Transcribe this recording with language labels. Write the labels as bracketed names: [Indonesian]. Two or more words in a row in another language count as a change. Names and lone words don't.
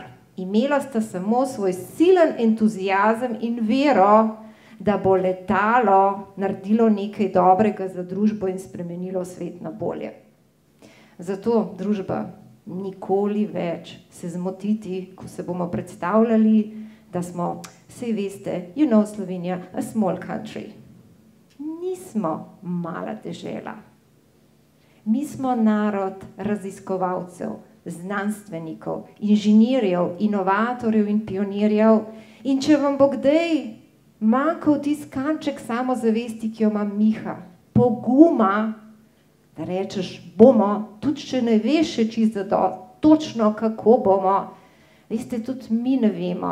[Slovenian] Imela sta samo svoj silen entuzijazem in vero, da bo letalo naredilo nekaj dobrega za družbo in spremenilo svet na bolje. Zato, družba, nikoli več se zmotiti, ko se bomo predstavljali, da smo, saj veste, [English] you know Slovenija, a small country. [Slovenian] Nismo mala dežela. Mi smo narod raziskovalcev, znanstvenikov, inženirjev, inovatorjev in pionirjev. In če vam bo kdaj manjkal tisti kanček samozavesti, ki jo ima Miha, poguma, da rečeš bomo, tudi če ne veš še čisto točno, kako bomo, veste, tudi mi ne vemo.